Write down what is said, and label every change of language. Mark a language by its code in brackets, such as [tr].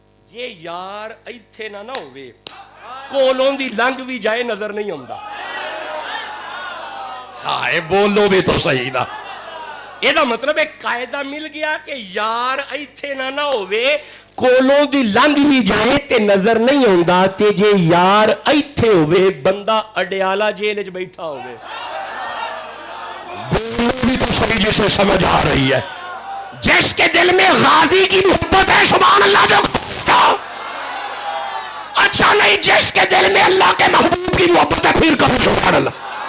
[pa] یہ یار ایتھے نہ ہوئے کولوں دی لنگ بھی جائے نظر نہیں آمدا. [ur] ہائے بولو بھی تو صحیح نا. یہ مطلب ایک قاعدہ مل گیا کہ [pa] یار ایتھے نہ ہوئے کولوں دی لنگ بھی جائے تے نظر نہیں آندا. تے جے یار ایتھے ہوئے بندہ اڈیالہ جیل وچ بیٹھا ہوئے. [ur] بولو بھی تو صحیح جسے سمجھ آ رہی ہے. جس کے دل میں غازی کی محبت ہے سبحان اللہ جو اچھا نہیں. جس کے دل میں اللہ کے محبوب کی محبت ہے پھر کہو سبحان اللہ.